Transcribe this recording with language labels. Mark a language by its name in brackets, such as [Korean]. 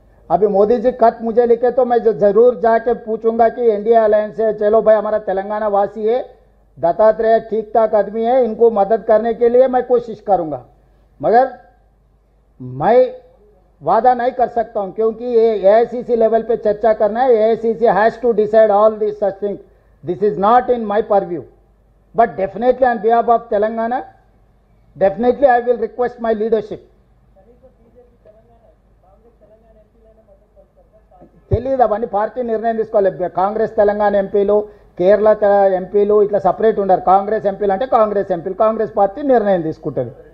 [Hindi] अभी मोदी जी खत मुझे लिखे तो मैं जरूर जाके पूछूंगा कि एनडीए अलायंस से चलो भाई, हमारा तेलंगाना वासी है, दत्तात्रेय ठीक ठाक आदमी है, इनको मदद करने के लिए मैं कोशिश करूंगा। मगर मैं वादा नहीं कर सकता हूं, क्योंकि ये एआईसीसी लेवल पे चर्चा करना है। [English] AICC has to decide all this such thing. This is not in my purview, but definitely on behalf of Telangana, definitely I will request my leadership. [Telugu] తెలియదు, అవన్నీ పార్టీ నిర్ణయం తీసుకోవాలి। కాంగ్రెస్ తెలంగాణ ఎంపీలు, కేరళ ఎంపీలు ఇట్లా సపరేట్ ఉండరు। కాంగ్రెస్ ఎంపీలు అంటే కాంగ్రెస్ ఎంపీలు, కాంగ్రెస్ పార్టీ నిర్ణయం తీసుకుంటుంది।